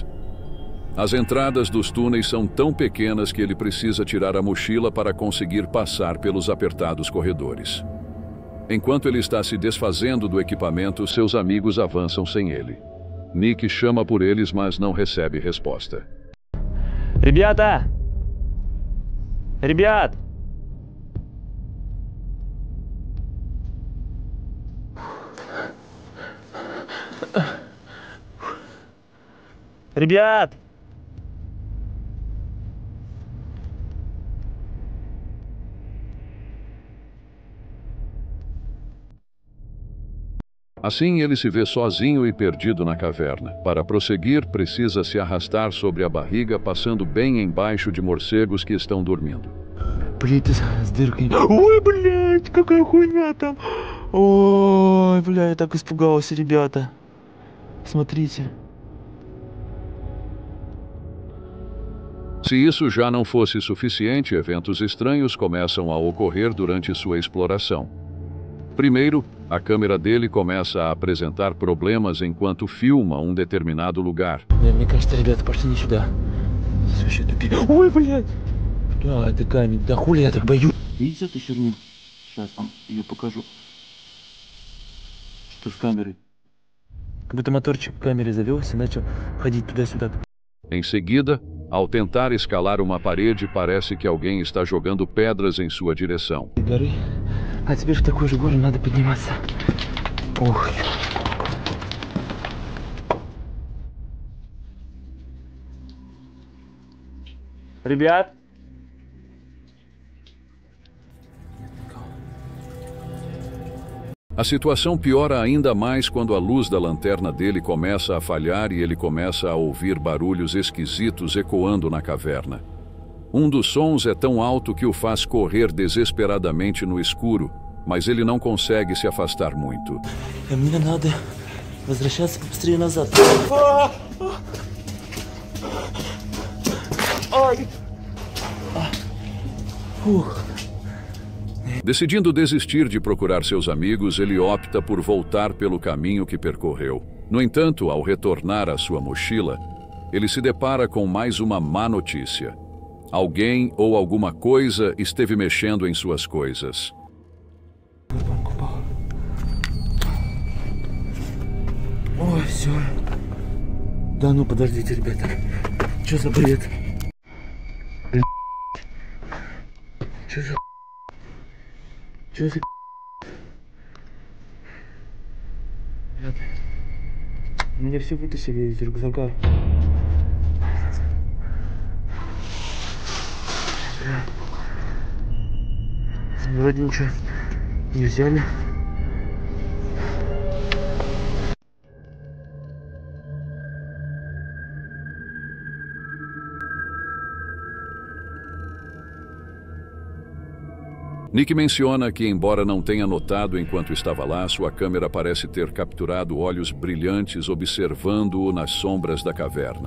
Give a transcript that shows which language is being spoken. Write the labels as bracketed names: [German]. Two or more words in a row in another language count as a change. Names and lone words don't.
[Portuguese] As entradas dos túneis são tão pequenas que ele precisa tirar a mochila para conseguir passar pelos apertados corredores. Enquanto ele está se desfazendo do equipamento, seus amigos avançam sem ele. Nick chama por eles, mas não recebe resposta. [Russian] Ребята! Ребят! Ребят! [Portuguese] Assim, ele se vê sozinho e perdido na caverna. Para prosseguir, precisa se arrastar sobre a barriga, passando bem embaixo de morcegos que estão dormindo. [Russian] Блять, с дыркой. Ой, блять, какая хуйня там. Ой, блядь, я так испугался, ребята. Смотрите. [Portuguese] Se isso já não fosse suficiente, eventos estranhos começam a ocorrer durante sua exploração. Primeiro, a câmera dele começa a apresentar problemas enquanto filma um determinado lugar. [Russian] Мне кажется, ребята, пошли не сюда. Вообще тупик. Ой, блядь. Да, это камень. Да хули я так боюсь. Видите эту херню? Сейчас вам ее покажу. Что с камерой? Как будто моторчик в камере завелся и начал ходить туда-сюда. [Portuguese] Em seguida, ao tentar escalar uma parede, parece que alguém está jogando pedras em sua direção. [Russian] Горы. А теперь в такую же гору надо подниматься. Ох. Ребят! [Portuguese] A situação piora ainda mais quando a luz da lanterna dele começa a falhar e ele começa a ouvir barulhos esquisitos ecoando na caverna. Um dos sons é tão alto que o faz correr desesperadamente no escuro, mas ele não consegue se afastar muito. [Russian] Мне надо возвращаться побыстрее назад. [Portuguese] Decidindo desistir de procurar seus amigos, ele opta por voltar pelo caminho que percorreu. No entanto, ao retornar à sua mochila, ele se depara com mais uma má notícia. Alguém ou alguma coisa esteve mexendo em suas coisas. [Russian] Ой, все. Да ну подождите, ребята. Что за бред? Что за... Что за... Мне все вытащили из рюкзака. Вроде ничего не взяли. [Portuguese] Nick menciona que, embora não tenha notado enquanto estava lá, sua câmera parece ter capturado olhos brilhantes observando-o nas sombras da caverna.